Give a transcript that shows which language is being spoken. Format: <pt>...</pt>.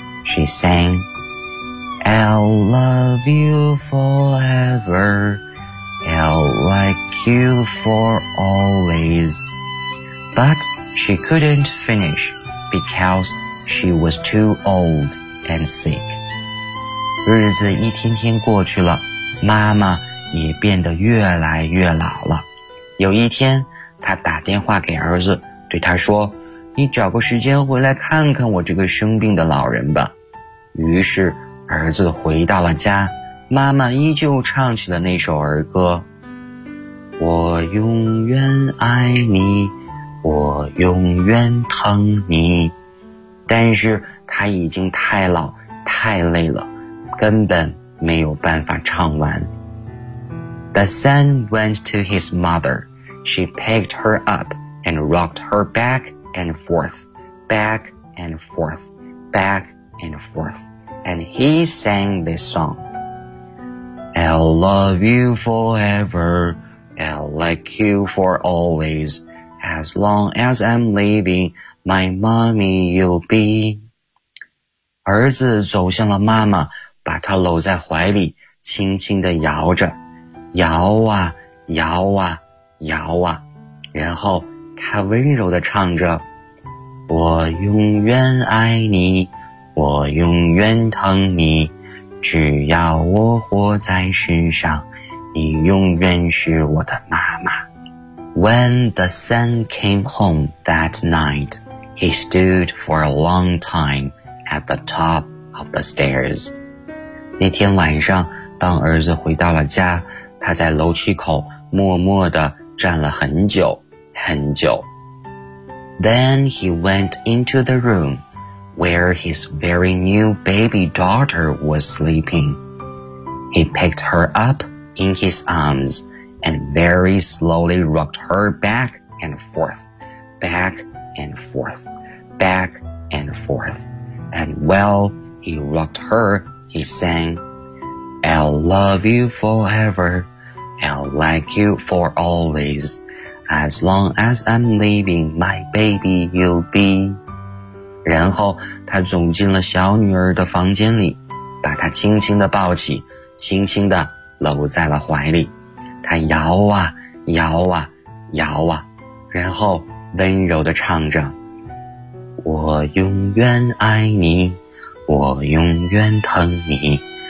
<en>She sang, I'll love you forever, I'll like you for always. ButShe couldn't finish because she was too old and sick.</en> <zh>日子一天天过去了，妈妈也变得越来越老了。有一天，她打电话给儿子，对他说，你找个时间回来看看我这个生病的老人吧。于是，儿子回到了家，妈妈依旧唱起了那首儿歌。我永远爱你，我永远疼你，但是他已经太老太累了，根本没有办法唱完。</zh> <en>The son went to his mother. She picked her up and rocked her back and forth, back and forth, back and forth, and he sang this song. I'll love you forever, I'll like you for alwaysAs long as I'm leaving, my mommy you'll be.</en> <zh>儿子走向了妈妈，把她搂在怀里，轻轻地摇着，摇啊摇啊摇啊，然后他温柔地唱着，我永远爱你，我永远疼你，只要我活在世上，你永远是我的妈妈。</zh> <en>When the son came home that night, he stood for a long time at the top of the stairs.</en> <zh>那天晚上，当儿子回到了家，他在楼梯口默默地站了很久，很久。</zh> <en>Then he went into the room where his very new baby daughter was sleeping. He picked her up in his arms. And very slowly rocked her back and forth, back and forth, back and forth. And while he rocked her, he sang, I'll love you forever, I'll like you for always, as long as I'm leaving my baby you'll be.</en> <zh>然后他走进了小女儿的房间里，把她轻轻地抱起，轻轻地搂在了怀里。他摇啊摇啊摇啊，然后温柔地唱着，我永远爱你，我永远疼你，</zh>